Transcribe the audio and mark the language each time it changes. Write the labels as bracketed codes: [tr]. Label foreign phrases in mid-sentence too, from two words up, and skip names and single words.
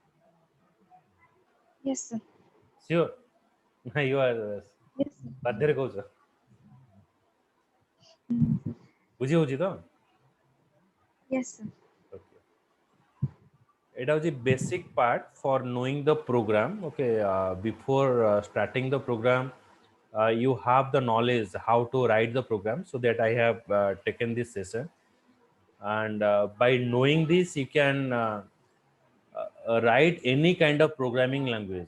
[en] Yes, sir. Sure. You are Yes, sir. [or] ବାଧ୍ୟରେ କହୁଛ Mm, ବୁଝି ହଉଛି ତ? [en] yes, sir. Okay. It was the basic part for knowing the program. Okay, before starting the program, you have the knowledge how to write the program. So that I have taken this session, and by knowing this, you can write any kind of programming language.